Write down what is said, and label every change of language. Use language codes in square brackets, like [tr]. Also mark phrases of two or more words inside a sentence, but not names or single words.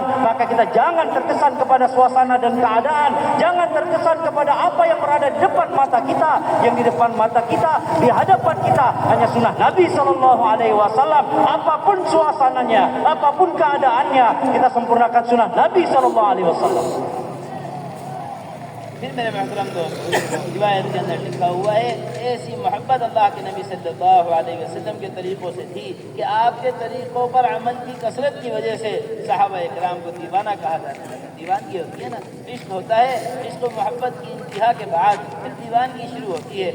[id] Maka kita jangan terkesan kepada suasana dan keadaan, jangan terkesan kepada apa yang berada di depan mata kita. Yang di depan mata kita, di hadapan kita hanya sunnah Nabi [ar] صلى الله عليه وسلم. [id] Apapun suasananya, apapun keadaannya, kita sempurnakan sunnah Nabi [ar] صلى الله عليه وسلم. [hi] फिर मेरे महतरम दोस्त, रिवायत के अंदर लिखा हुआ है, ऐसी मोहब्बत अल्लाह के नबी [ar] صلى الله عليه وسلم [hi] के तरीक़ों से थी कि आपके तरीक़ों पर अमल की कसरत की वजह से सहाबा इकराम को दीवाना कहा जाता है। दीवानगी होती है ना, इश्क होता है, इश्क और मोहब्बत की इंतहा के बाद फिर दीवानगी शुरू होती है।